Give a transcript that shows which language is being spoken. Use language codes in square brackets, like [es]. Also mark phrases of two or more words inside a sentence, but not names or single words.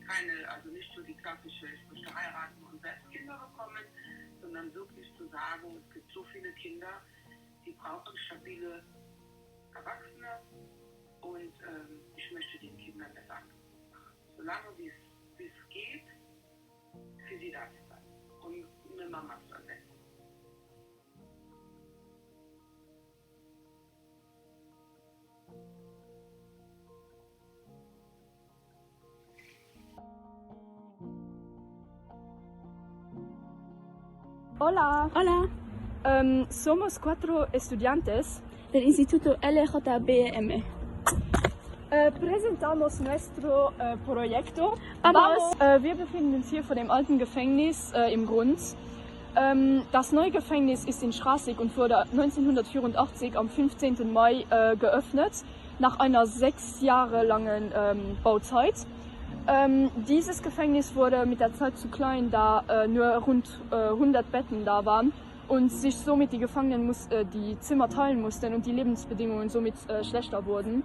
[de] Also nicht so die klassische, ich möchte heiraten und selbst Kinder bekommen, sondern wirklich zu sagen, es gibt so viele Kinder, die brauchen stabile Erwachsene und ich möchte den Kindern das anbieten. Solange wie es geht, für sie da zu sein und eine Mama zu ersetzen. [es] Hola. Hola, Somos 4 estudiantes. del Instituto LJBM. Presentamos nuestro proyecto. Vamos. [de] Wir befinden uns hier vor dem alten Gefängnis im Grund. Das neue Gefängnis ist in Straßig und wurde 1984 am 15. Mai geöffnet, nach einer 6 Jahre langen Bauzeit. Dieses Gefängnis wurde mit der Zeit zu klein, da nur rund 100 Betten da waren und sich somit die Gefangenen die Zimmer teilen mussten und die Lebensbedingungen somit schlechter wurden.